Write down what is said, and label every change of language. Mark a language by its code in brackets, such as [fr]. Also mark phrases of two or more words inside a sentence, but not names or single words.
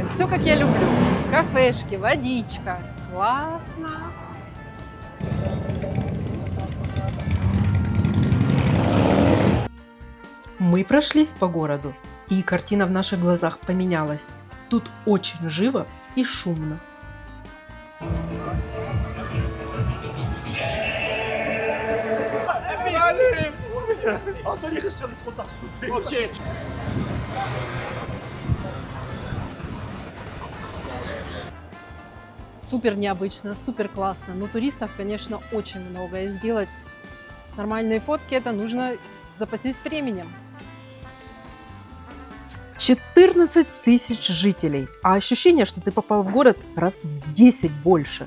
[ru] Все как я люблю. Кафешки, водичка. Классно. Мы прошлись по городу, и картина в наших глазах поменялась. Тут очень живо и шумно. [fr] Anthony, reste sur le trottoir, s'il vous plaît. Ok. [ru] Супер необычно, супер классно. Но туристов, конечно, очень много. И сделать нормальные фотки, это нужно запастись временем. 14 тысяч жителей, а ощущение, что ты попал в город раз в 10 больше.